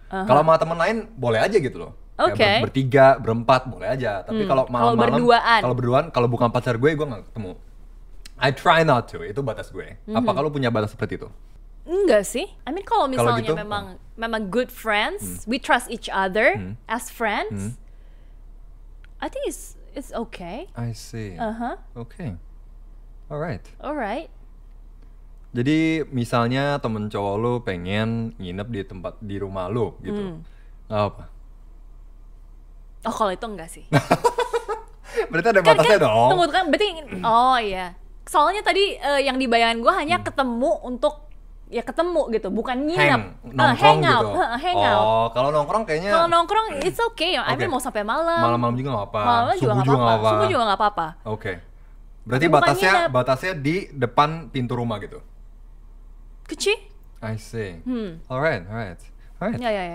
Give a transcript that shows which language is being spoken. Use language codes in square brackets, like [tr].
[id] Kalau sama temen lain boleh aja gitu loh. Kayak bertiga, berempat boleh aja. Tapi kalau malam-malam, kalau berduaan, kalau bukan pacar gue nggak ketemu. [en] I try not to. [id] Itu batas gue. Apa kalau punya batas seperti itu? Enggak sih. [en] I mean [id] kalau misalnya gitu, memang [en] good friends, we trust each other as friends. I think it's okay. I see. Okay. Alright. [id] Jadi misalnya temen cowok lu pengen nginep di rumah lu gitu, nggak apa? Oh kalau itu enggak sih. Berarti ada batasnya dong. Tunggu kan, berarti iya. Soalnya tadi yang di bayangan gue hanya ketemu untuk ketemu gitu, bukan nginep. [en] Hangout. Hangout. [id] Kalau nongkrong kayaknya. Kalau nongkrong [en] it's okay. I mean [id] mau sampai malam. Malam-malam juga nggak apa. Subuh juga nggak apa-apa. Oke. Berarti batasnya di depan pintu rumah gitu. Kecil? [en] I see. Alright. [id] Ya.